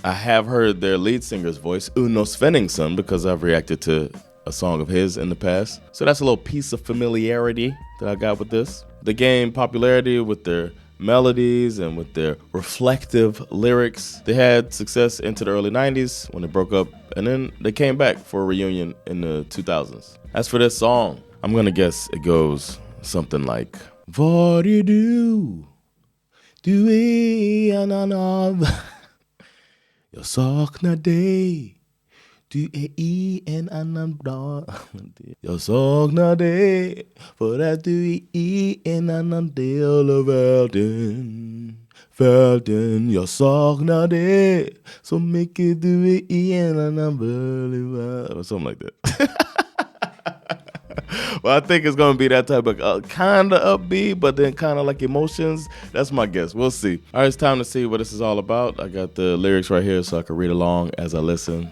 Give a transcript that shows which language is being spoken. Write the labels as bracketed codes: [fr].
[en] I have heard their lead singer's voice, Uno Svenningsson, because I've reacted to a song of his in the past. So that's a little piece of familiarity that I got with this. They gained popularity with their melodies and with their reflective lyrics. They had success into the early 90s when they broke up, and then they came back for a reunion in the 2000s. As for this song, I'm gonna guess it goes something like [sv] Vad är du? Du är en annan. Jag saknar dig. Du är i en annan dag. Jag saknar dig för att du är i en annan del av världen. Världen, jag saknar dig så mycket du är i en annan värld. [en] Or something like that. Well, I think it's going to be that type of kind of upbeat, but then kind of like emotions. That's my guess. We'll see. All right, it's time to see what this is all about. I got the lyrics right here so I can read along as I listen.